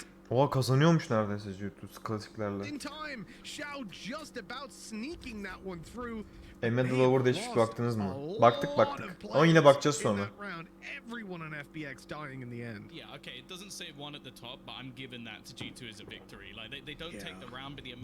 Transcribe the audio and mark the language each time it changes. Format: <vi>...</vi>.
<tr>Oha kazanıyormuş neredeyse G2 klasiklerle.</tr> <en>In time, Xiao just about sneaking that one through.</en> <tr>EMEA Lower'da hiç baktınız mı? Baktık. Ama yine bakacağız sonra.</tr> <en>Everyone on FPX dying in the end. Yeah, okay, it doesn't say one at the top, but I'm giving that to G2 as a victory. Like they don't take the round, but the amount</en>